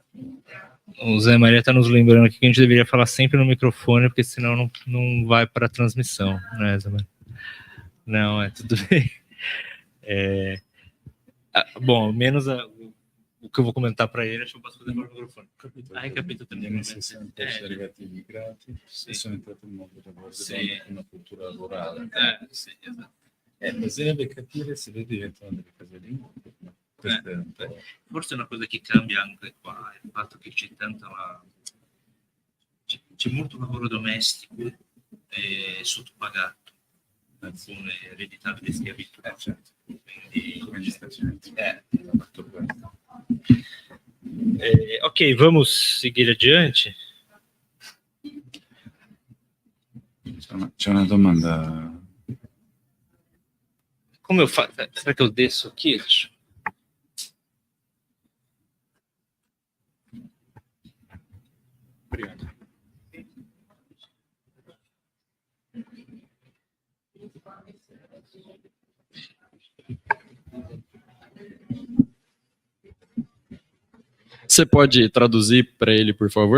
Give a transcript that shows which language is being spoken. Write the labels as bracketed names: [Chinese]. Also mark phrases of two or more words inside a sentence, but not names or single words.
[Portuguese] O Zé Maria está nos lembrando aqui que a gente deveria falar sempre no microfone, porque senão não vai para a transmissão, né, Zé Maria? Não, tudo bem. Bom, menos o que eu vou comentar para ele, acho que eu posso fazer para o microfone. Capito também. [Italian] Nesse senso, arrivati immigrati e sono entrati nel mondo del lavoro, una cultura lavorale. Sì, esatto. Bisognerebbe capire se le diventano delle casalinghe. Forse una cosa che cambia anche qua è il fatto che c'è molto lavoro domestico sottopagato, con eredità delle schiavitù. Certo. Quindi, come gli Stati Uniti. [Portuguese] Ok, vamos seguir adiante. [Italian] C'è una domanda. [Portuguese] Como eu faço? Será que eu desço aqui? Obrigado. Você pode traduzir para ele, por favor?